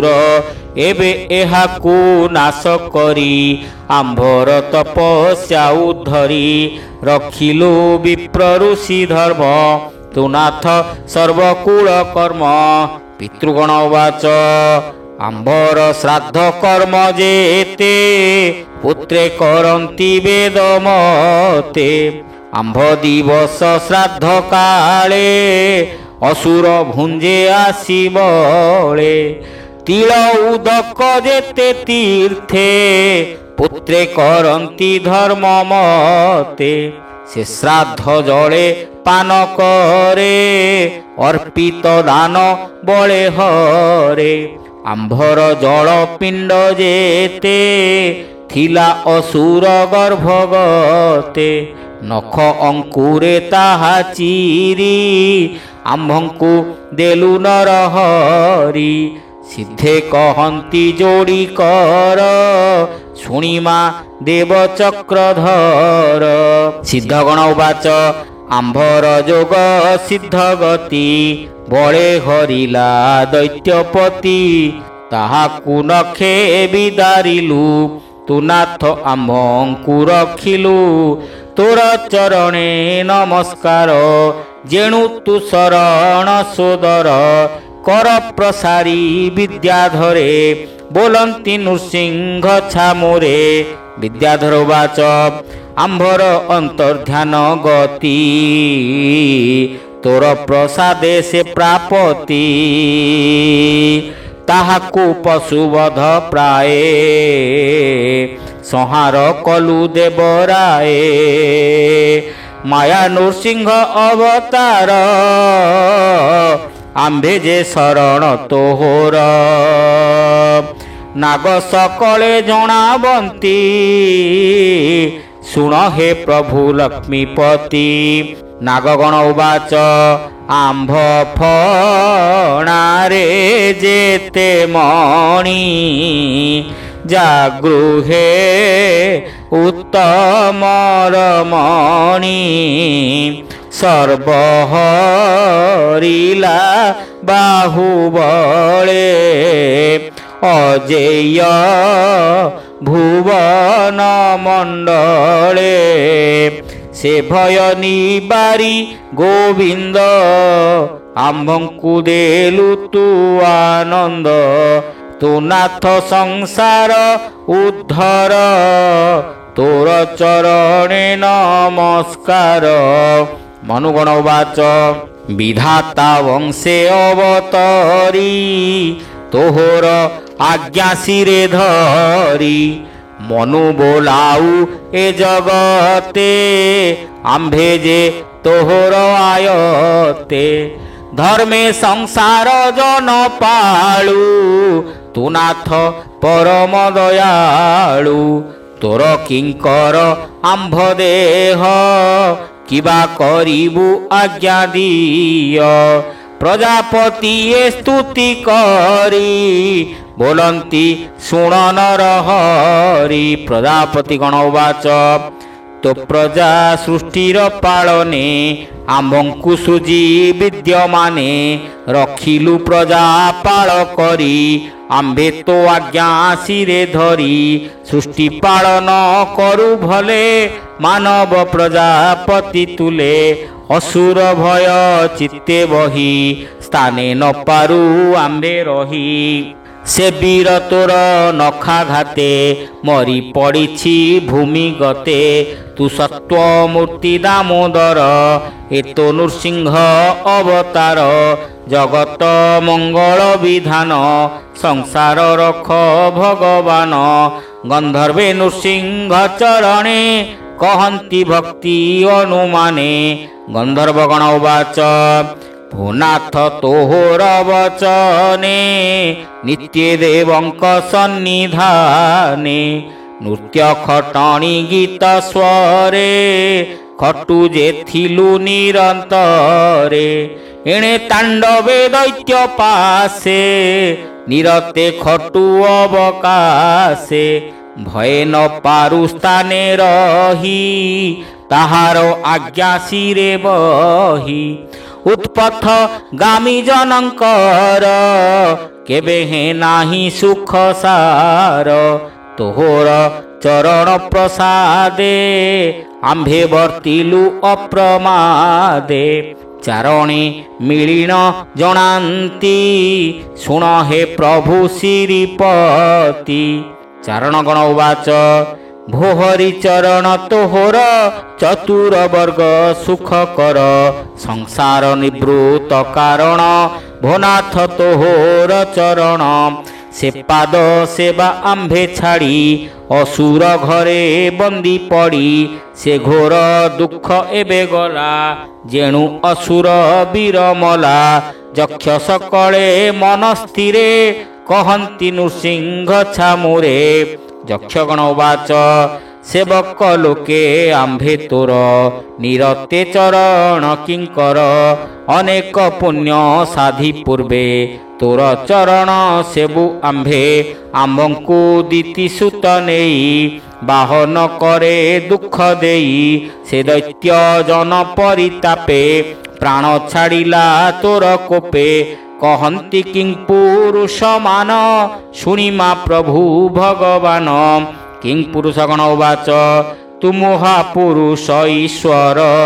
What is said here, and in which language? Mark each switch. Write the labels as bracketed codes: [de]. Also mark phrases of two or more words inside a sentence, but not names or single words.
[or] ଏବେ ଏହାକୁ ନାଶ କରି ଆମ୍ଭର ତପସ୍ୟା ଉଦ୍ଧରି। ରଖିଲୁ ବିପ୍ର ଋଷି ଧର୍ମ ତୁ ନାଥ ସର୍ବକୁଳ କର୍ମ। ପିତୃଗଣ ଉବାଚ ଆମ୍ଭର ଶ୍ରାଦ୍ଧ କର୍ମ ଯେତେ ପୁତ୍ରେ କରନ୍ତି ବେଦମତେ ଆମ୍ଭ ଦିବସ ଶ୍ରାଦ୍ଧ କାଳେ ଅସୁର ଭୁଞ୍ଜେ ଆସିବଳେ ତିଳ ଉଦକ ଯେତେ ତୀର୍ଥେ ପୁତ୍ରେ କରନ୍ତି ଧର୍ମ ମତେ ସେ ଶ୍ରାଦ୍ଧ ଜଳେ ପାନ କରେ ଅର୍ପିତ ଦାନ ବଳେ ହରେ ଆମ୍ଭର ଜଳ ପିଣ୍ଡ ଯେତେ ଥିଲା ଅସୁର ଗର୍ଭଗତେ ନଖ ଅଙ୍କୁରେ ତାହା ଚିରି ଆମ୍ଭଙ୍କୁ ଦେଲୁ ନରହରି ସିଦ୍ଧେ କହନ୍ତି ଯୋଡ଼ି କର ଶୁଣିମା ଦେବ ଚକ୍ରଧର ସିଦ୍ଧଗଣ ଉବାଚ ଆମ୍ଭର ଯୋଗ ସିଦ୍ଧ ଗତି ବଳେ ହରିଲା ଦୈତ୍ୟପତି ତାହାକୁ ନଖେ ବିଦାରିଲୁ ତୁ ନାଥ ଆମ୍ଭଙ୍କୁ ରଖିଲୁ ତୋର ଚରଣେ ନମସ୍କାର ଯେଣୁ ତୁ ଶରଣ ସୋଦର କର ପ୍ରସାରି ବିଦ୍ୟାଧରେ ବୋଲନ୍ତି ନୃସିଂହ ଛାମୁରେ ବିଦ୍ୟାଧର ବାଚ ଆମ୍ଭର ଅନ୍ତର୍ଧ୍ୟାନ ଗତି ତୋର ପ୍ରସାଦେ ସେ ପ୍ରାପତି ତାହାକୁ ପଶୁବଧ ପ୍ରାଏ ସଂହାର କଲୁ ଦେବରାଏ ମାୟା ନୃସିଂହ ଅବତାର ଆମ୍ଭେ ଯେ ଶରଣ ତୋହର ନାଗ ସକଳେ ଜଣାବନ୍ତି ଶୁଣ ହେ ପ୍ରଭୁ ଲକ୍ଷ୍ମୀପତି ନାଗଗଣ ଉବାଚ ଆମ୍ଭ ଫଣାରେ ଯେତେ ମଣି ଜାଗୃହେ ଉତ୍ତମର ମଣି ସର୍ବହରିଲା ବାହୁବଳେ ଅଜେୟ ଭୁବନ ମଣ୍ଡଳେ ସେ ଭୟ ନିବାରି ଗୋବିନ୍ଦ ଆମ୍ଭଙ୍କୁ ଦେଲୁ ତୁ ଆନନ୍ଦ ତୁ ନାଥ ସଂସାର ଉଦ୍ଧର ତୋର ଚରଣେ ନମସ୍କାର ମନୁଗଣ ଉବାଚ ବିଧାତା ବଂଶେ ଅବତରି ତୋହର ଆଜ୍ଞା ସିରେ ଧରି ମନୁ ବୋଲାଉ ଏ ଜଗତେ ଆମ୍ଭେ ଯେ ତୋହର ଆୟତେ ଧର୍ମେ ସଂସାର ଜନ ପାଳୁ ତୁ ନାଥ ପରମ ଦୟାଳୁ ତୋର କିଙ୍କର ଆମ୍ଭ ଦେହ କିବା କରିବୁ ଆଜ୍ଞା ଦିଅ ପ୍ରଜାପତି ସ୍ତୁତି କରି ବୋଲନ୍ତି ଶୁଣ ନରହରି ପ୍ରଜାପତି ଗଣ ଉବାଚ ତୋ ପ୍ରଜା ସୃଷ୍ଟିର ପାଳନେ ଆମ୍ଭଙ୍କୁ ସୃଜି ବିଦ୍ୟମାନେ ରଖିଲୁ ପ୍ରଜା ପାଳ କରି ଆମ୍ଭେ ତୋ ଆଜ୍ଞା ସିରେ ଧରି ସୃଷ୍ଟି ପାଳନ କରୁ ଭଲେ ମାନବ ପ୍ରଜାପତି ତୁଲେ ଅସୁର ଭୟ ଚିତ୍ତେ ବହି ସ୍ଥାନେ ନ ପାରୁ ଆମ୍ଭେ ରହି ସେ ବୀର ତୋର ନଖାଘାତେ ମରି ପଡ଼ି ଭୂମି ଗତେ ତୁ ସତ୍ତ୍ୱ ମୂର୍ତ୍ତି ଦାମୋଦର ଏତୋ ନୃସିଂହ ଅବତାର ଜଗତ ମଙ୍ଗଳ ବିଧାନ ସଂସାର ରଖ ଭଗବାନ ଗନ୍ଧର୍ବେ ନୃସିଂହ ଚରଣେ କହନ୍ତି ଭକ୍ତି ଅନୁମାନେ ଗନ୍ଧର୍ବଗଣ ଉବାଚ ଭୂନାଥ ତୋହର ବଚନେ ନିତ୍ୟ ଦେବଙ୍କ ସନ୍ନିଧାନେ ନୃତ୍ୟ ଖଟଣି ଗୀତ ସ୍ୱରେ ଖଟୁ ଯେ ଥିଲୁ ନିରନ୍ତରେ ଏଣେ ତାଣ୍ଡବେ ଦୈତ୍ୟ ପାଶେ ନିରତେ ଖଟୁ ଅବକାଶେ ଭୟ ନ ପାରୁ ସ୍ଥାନେ ରହି ତାହାର ଆଜ୍ଞା ସିରେ ବହି ଉତ୍ପଥ ଗାମୀ ଜନଙ୍କର କେବେ ହେ ନାହିଁ ସୁଖ ସାର ତୋହର ଚରଣ ପ୍ରସାଦେ ଆମ୍ଭେ ବର୍ତ୍ତିଲୁ ଅପ୍ରମାଦେ ଚାରଣେ ମିଳିନ ଜଣାନ୍ତି ଶୁଣ ହେ ପ୍ରଭୁ ଶ୍ରୀପତି ଚାରଣଗଣ ଉବାଚ ଭୋହରି ଚରଣ ତୋହର ଚତୁର ବର୍ଗ ସୁଖ କର ସଂସାର ନିବୃତ କାରଣ ଭୋନାଥ ତୋହର ଚରଣ ସେ ପାଦ ସେବା ଆମ୍ଭେ ଛାଡ଼ି ଅସୁର ଘରେ ବନ୍ଦି ପଡ଼ି ସେ ଘୋର ଦୁଃଖ ଏବେ ଗଲା ଯେଣୁ ଅସୁର ବୀରମଲା ଯକ୍ଷ ସକଳେ ମନ ସ୍ଥିରେ କହନ୍ତି ନୃସିଂହ ଛାମୁରେ ଯକ୍ଷଗଣ ଉବାଚ ସେବକ ଲୋକେ ଆମ୍ଭେ ତୋର ନିରତେ ଚରଣ କିଙ୍କର ଅନେକ ପୁଣ୍ୟ ସାଧି ପୂର୍ବେ ତୋର ଚରଣ ସେବୁ ଆମ୍ଭେ ଆମ୍ଭଙ୍କୁ ଦିତି ସୁତ ନେଇ ବାହନ କରେ ଦୁଃଖ ଦେଇ ସେ ଦୈତ୍ୟ ଜନ ପରିତାପେ ପ୍ରାଣ ଛାଡ଼ିଲା ତୋର କୋପେ କହନ୍ତି କିଂ ପୁରୁଷ ମାନ ଶୁଣିମା ପ୍ରଭୁ ଭଗବାନ କିଂ ପୁରୁଷ ଗଣ ଉବାଚ ତୁ ମହାପୁରୁଷ ଈଶ୍ୱର